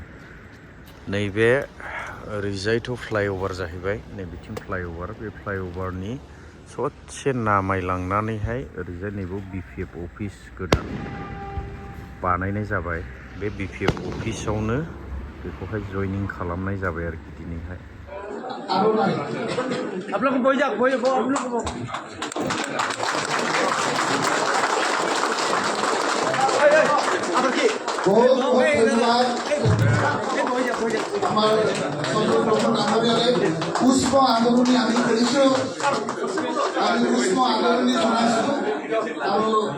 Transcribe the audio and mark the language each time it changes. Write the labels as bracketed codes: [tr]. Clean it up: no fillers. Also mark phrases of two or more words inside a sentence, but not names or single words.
[brx] नैबे ओरैजायथ' फ्लाइअभार जाहैबाय, नैबेथिं फ्लाइअभार, बे फ्लाइअभारनि ससे नामायलांनानैहाय ओरैजाय नैबेयाव BPF अफिस गोदान बानायनाय जाबाय। बे BPF अफिसावनो बेखौहाय जयनिं खालामनाय जाबाय आरोखि दिनैहाय। [hi] आप लोग को बोल आप लोग को [as] আমার চন্দ্রপ্রভু নামবিয়ালে পুষ্প আদরণী আমি কৰিছো, আমি পুষ্প আদরণী জনাইছো আৰু